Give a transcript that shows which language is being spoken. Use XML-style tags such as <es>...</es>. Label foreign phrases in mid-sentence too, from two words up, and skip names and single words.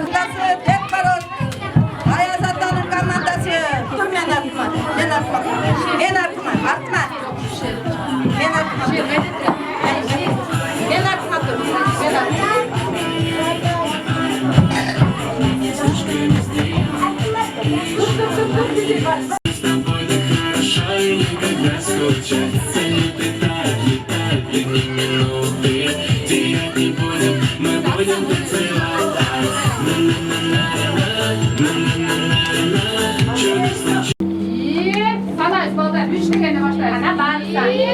<kk>Бек Барон, Аяз Атаның командасы. Тұр мен артыма. Мен артыма. Мен артыма. Артыма. Мен артыма. Мен артыма тұр. Мен артыма.</kk> <ru>С тобой так хорошо и никогда скучать. Летают, летают дни, минуты. Терять не будем, мы будем танцевать. На-на-на-на-на-на. Чудо случится.</ru> <ky>Санайыз балдар, 3 дегенде баштайыз. Ана барса.</ky>